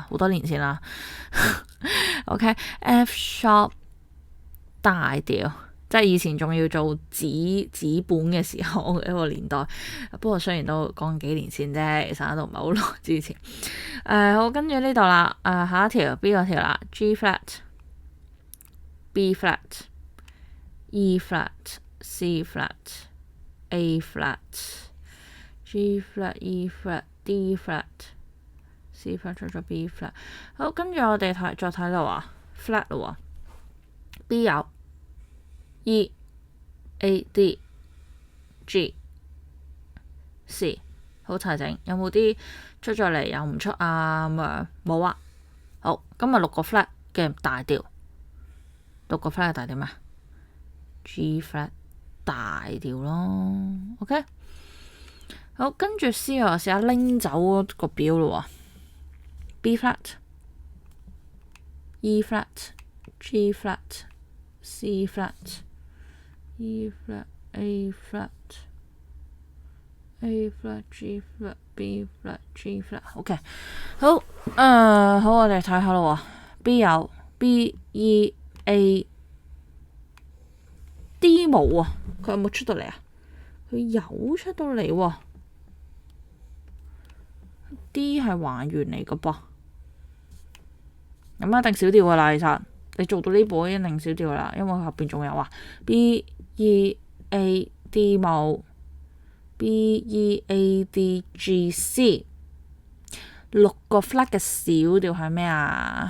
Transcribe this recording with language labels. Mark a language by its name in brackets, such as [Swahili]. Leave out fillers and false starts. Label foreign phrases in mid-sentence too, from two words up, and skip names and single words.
[Cantonese] 好多年前啦。OK，F sharp 大調，即係以前仲要做紙本嘅時候一個年代。不過雖然都講幾年前啫，其實都唔係好耐之前。好，跟住呢度啦。下一條 B 嗰條啦 ，G flat、B flat、E flat、C flat、A flat、G flat、E flat、D flat。C flat 出咗 B flat， 好，跟住我哋再睇到啊 flat 咯喎 ，B 有 E A D G C， 好齊整。有冇啲出咗嚟又唔出啊？咁樣冇啊。好，今日6個 flat 嘅大調，6個 flat 嘅大調咩？G flat 大調咯 ，OK。好，跟住 C 我試下拎走嗰個表咯喎。B flat、E flat、G flat、C flat、E flat、A flat、 A flat G flat B flat G flat，OK，好，好，我哋睇下咯。B 有 B E A D 冇啊，佢有冇出到嚟啊？佢有出到嚟喎。D 係還原嚟嘅噃，咁一定少調噶啦。其實你做到呢步一定少調啦，因為佢後邊仲有啊 B E A D 冇。B E A D G C 6個 flat 嘅小調係咩啊？